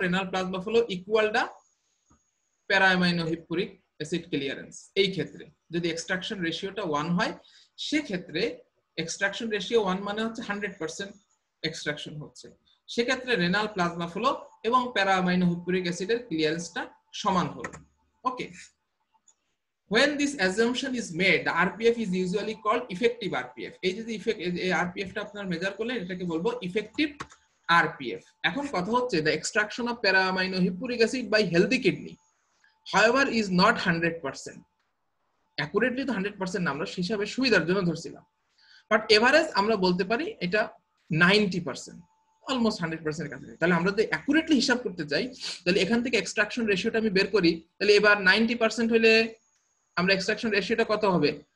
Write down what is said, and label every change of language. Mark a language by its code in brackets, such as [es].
[en] Renal plasma flow ইকুয়ালটা para amino hippuric acid clearance. [bn] এই ক্ষেত্রে যদি এক্সট্রাকশন রেশিওটা 1 হয়, সেক্ষেত্রে এক্সট্রাকশন রেশিও 1 মানে হচ্ছে 100% এক্সট্রাকশন হচ্ছে, সেক্ষেত্রে রেনাল প্লাজমা ফ্লো এবং প্যারা-অ্যামাইনো হিপ্পুরিক অ্যাসিডের ক্লিয়ারেন্সটা সমান হবে। [en] Okay, when this assumption is made, the RPF is usually called effective RPF. [bn] এই যে RPF টা আপনার মেজার করলে এটাকে বলবো ইফেক্টিভ RPF। এখন কথা হচ্ছে [en] the extraction of para-amino hippuric acid by healthy kidney however is not 100%. [bn] accurately তো 100% না, আমরা হিসাবে সুবিধার জন্য ধরছিলাম, বাট এভারেজ আমরা বলতে পারি এটা 90%, অলমোস্ট 100% এর কাছে। তাহলে আমরা যদি অ্যাকুরেটলি হিসাব করতে চাই, তাহলে এখান থেকে এক্সট্রাকশন রেশিওটা আমি বের করি, তাহলে এবার 90% হলে আমরা এক্সট্রাকশন রেশিওটা কত হবে?